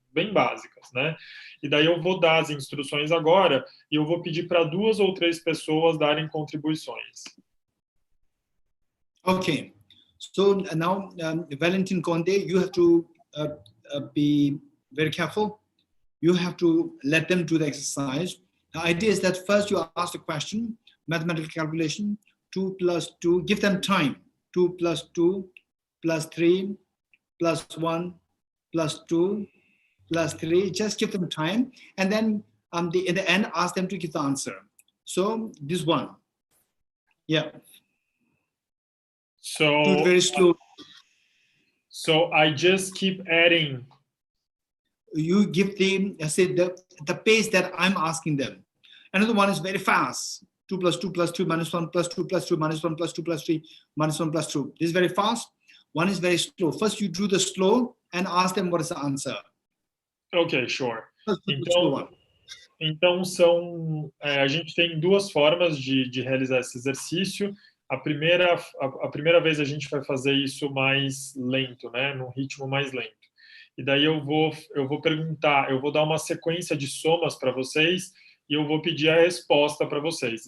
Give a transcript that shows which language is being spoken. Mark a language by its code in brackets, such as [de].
[pt] bem básicas, né? E daí eu vou dar as instruções agora e eu vou pedir para 2 ou 3 pessoas darem contribuições. [en] Okay. So now, Valentin Conde, you have to be very careful. You have to let them do the exercise. The idea is that first you ask the question, mathematical calculation, 2 plus 2, give them time. 2 plus 2 plus 3 plus 1 plus 2 plus 3, just give them time. And then in the end, ask them to give the answer. So this one. Yeah. So do it very slow. So I just keep adding. You give them, say, the pace that I'm asking them. Another one is very fast. 2 plus 2 plus 2 minus 1 plus 2 plus 2 minus 1 plus 2 plus 3 minus 1 plus 2. This is very fast. One is very slow. First, you do the slow and ask them what is the answer. Ok, sure. [pt] Então, a gente tem 2 formas de realizar esse exercício. A primeira vez a gente vai fazer isso mais lento, né, num ritmo mais lento. E daí eu vou perguntar, eu vou dar uma sequência de somas para vocês e eu vou pedir a resposta para vocês.